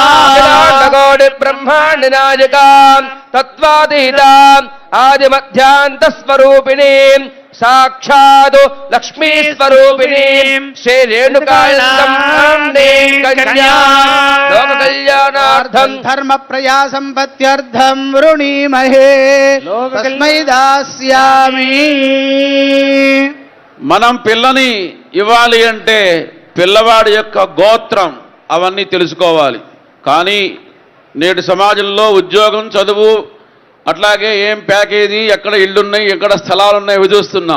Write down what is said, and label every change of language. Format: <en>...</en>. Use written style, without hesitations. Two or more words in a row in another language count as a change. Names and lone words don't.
<sa>अखिलाण्डकोटि ब्रह्माण्ड नायकां तत्त्वातीतां आदिमध्यान्तस्वरूपिणीं साक्षात् लक्ष्मी स्वरूपिणीं श्री रेणुकायन्दं कन्या लोक कल्याणार्थं धर्म प्रयासंपत्त्यर्थं वृणीमहे तस्मै दास्यामि</sa> <te>మనం పిల్లని ఇవ్వాలి అంటే పిల్లవాడి యొక్క గోత్రం అవన్నీ తెలుసుకోవాలి. కానీ నేటి సమాజంలో ఉద్యోగం, చదువు, అట్లాగే ఏం ప్యాకేజీ, ఎక్కడ ఇళ్ళున్నాయి, ఎక్కడ స్థలాలున్నాయి ఇవి చూస్తున్నాం.</te>